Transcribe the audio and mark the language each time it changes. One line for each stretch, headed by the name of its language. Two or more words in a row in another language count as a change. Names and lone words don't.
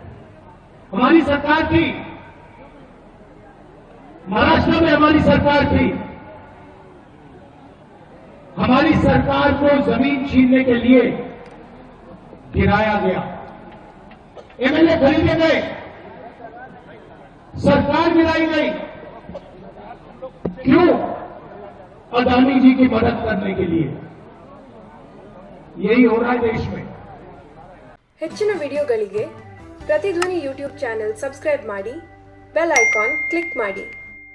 Hindi: हमारी सरकार थी, महाराष्ट्र में हमारी सरकार थी, हमारी सरकार को जमीन छीनने के लिए गिराया गया, एमएलए खरीदे गए, सरकार गिराई गई। क्यों? अदानी जी की मदद करने के लिए। यही हो रहा है देश में।
Kannada: ಹೆಚ್ಚಿನ ವಿಡಿಯೋಗಳಿಗೆ ಪ್ರತಿಧ್ವನಿ
English: YouTube channel subscribe
Kannada: ಮಾಡಿ,
English: bell icon click
Kannada: ಮಾಡಿ।